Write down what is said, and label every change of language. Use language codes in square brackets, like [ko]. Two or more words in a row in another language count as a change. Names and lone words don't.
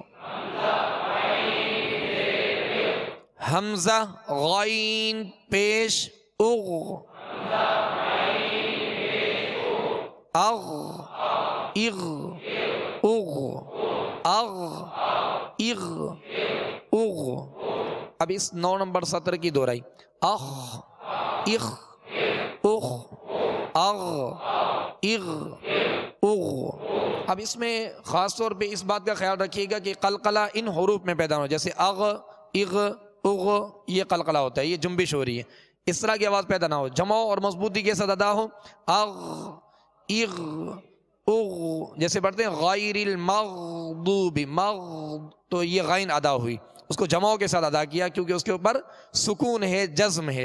[ur] حمزہ غین پیش [ar] اغ، اغ اغ اغ اغ اغ اغ۔ [ur] اب اس 9 نمبر سطر کی دہرائی، [ar] اخ اخ اخ اغ اغ اغ۔ [ur] اب اس میں خاص طور پہ اس بات کا خیال رکھیے گا کہ قلقلہ ان حروف میں پیدا ہو، جیسے [ar] اغ اغ اغ، [ur] یہ قلقلہ ہوتا ہے، یہ جنبش ہو رہی ہے، اس طرح کی آواز پیدا نہ ہو، جمع اور مضبوطی کے ساتھ ادا ہو، [ar] اغ اغ اغ، [ur] جیسے پڑھتے ہیں [ar] غیر المغضوب مغ، [ur] تو یہ غین ادا ہوئی، اس کو جمعوں کے ساتھ ادا کیا کیونکہ اس کے اوپر سکون ہے، جزم ہے۔